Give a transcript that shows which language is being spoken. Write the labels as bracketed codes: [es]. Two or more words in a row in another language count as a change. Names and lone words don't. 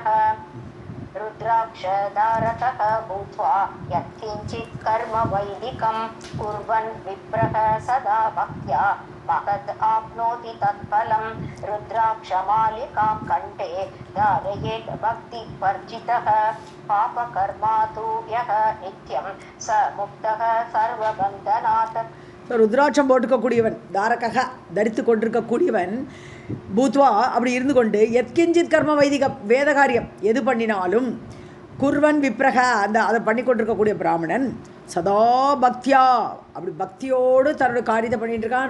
[sa] रुद्राक्षधारकः भूत्वा यत्किञ्चित् कर्म वैदिकं कुर्वन् विप्रः सदा भक्त्या महत् आप्नोति तत्फलं. रुद्राक्षमालिकां कण्ठे धारयेत् भक्तिवर्जितः पापकर्मा तु यः नित्यं स मुक्तः सर्वबन्धनात्. [ta] ருத்ராட்சம் போட்டுக்கக்கூடியவன் தாரகக தரித்து கொண்டிருக்கக்கூடியவன் பூத்வா அப்படி இருந்து கொண்டு [sa] यत्किञ्चित् कर्म वैदिकम् [ta] வேத காரியம் எது பண்ணினாலும் [sa] कुर्वन् विप्रः [ta] அந்த அதை பண்ணி கொண்டிருக்கக்கூடிய பிராமணன் [sa] सदा भक्त्या [ta] அப்படி பக்தியோடு தன்னோட காரியத்தை பண்ணிட்டு இருக்கான்.